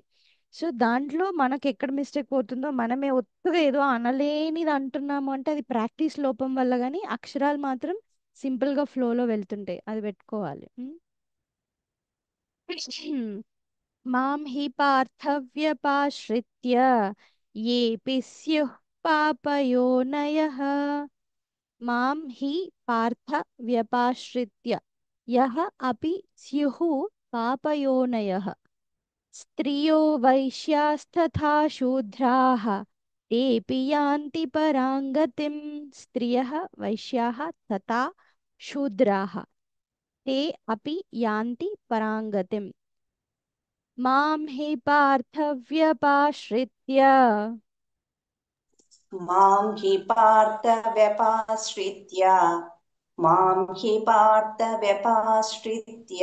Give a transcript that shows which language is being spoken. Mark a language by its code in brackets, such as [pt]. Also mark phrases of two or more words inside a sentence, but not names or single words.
[te] సో దాంట్లో మనకి ఎక్కడ మిస్టేక్ పోతుందో, మనమే ఒత్తుగా ఏదో అనలేనిది అంటున్నాము అంటే అది ప్రాక్టీస్ లోపం వల్ల, కానీ అక్షరాలు మాత్రం సింపుల్గా ఫ్లోలో వెళ్తుంటాయి, అది పెట్టుకోవాలి. [sa] మాం హి పార్థవ్యపాశ్రిత్య येऽपि स्युः पापयोनयः. మాం హి పార్థ వ్యపాశ్రిత్య యః అపి స్యుః పాపయోనయః. స్త్రియో వైశ్యాస్తథా శూద్రాः తేऽपि యాంతి పరాం గతిం. స్త్రియः వైశ్యాः తథా శూద్రాः ते अपि యాంతి పరాం గతిం. మాం హి పార్థవ్యపాశ్రిత్య मां हि पार्थ व्यपाश्रित्य मां हि पार्थ व्यपाश्रित्य